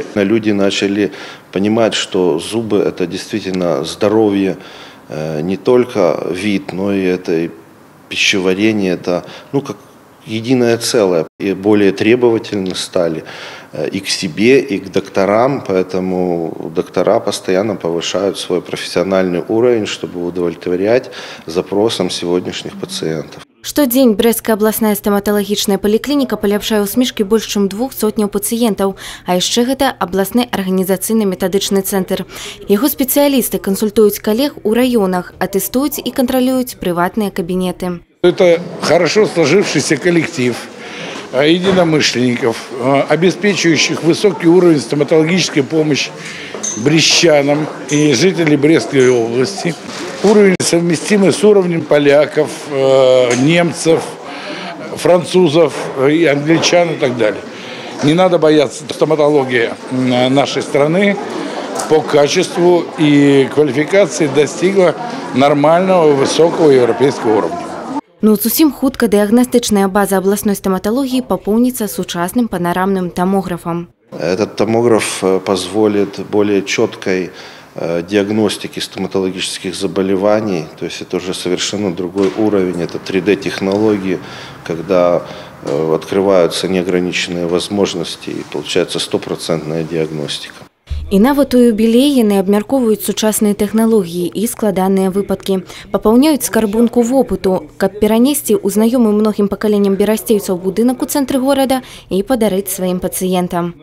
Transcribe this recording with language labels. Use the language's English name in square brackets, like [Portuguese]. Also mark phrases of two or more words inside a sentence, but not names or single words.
[Russian] Люди начали понимать, что зубы – это действительно здоровье, не только вид, но и это и пищеварение, это как единое целое. И более требовательны стали и к себе, и к докторам, поэтому доктора постоянно повышают свой профессиональный уровень, чтобы удовлетворять запросам сегодняшних пациентов. [Belarusian] Штодзень Брэсцкая абласная стаматалагічная паліклініка паляпшае усмешкі больш чым 200 пацыентаў, а яшчэ гэта абласны арганізацыйна-метадычны цэнтр. Яго спецыялісты кансультуюць калег у раёнах, а тэстуюць і кантралююць прыватныя кабінеты. [Russian] Это хорошо сложившийся коллектив единомышленников, обеспечивающих высокий уровень стоматологической помощи брестчанам и жителей Брестской области. Уровень совместимый с уровнем поляков, немцев, французов, и англичан и так далее. Не надо бояться, стоматология нашей страны по качеству и квалификации достигла нормального, высокого европейского уровня. [Belarusian] Зусім хутка дыягнастычная база абласной [Russian] стоматологии пополнится [Belarusian] сучасным панорамным томографом. [Russian] Этот томограф позволит более четкой диагностики стоматологических заболеваний, то есть это уже совершенно другой уровень, это 3D-технологии, когда открываются неограниченные возможности и получается 100% диагностика. [Belarusian] І нават у юбілеі яны абмяркоўваюць сучасныя тэхналогіі і складаныя выпадкі. Папаўняюць скарбонку вопыту, каб перанесці ў знаёмы многім пакаленням берасцейцаў будынак у цэнтры горада і падарыць сваім пацыентам.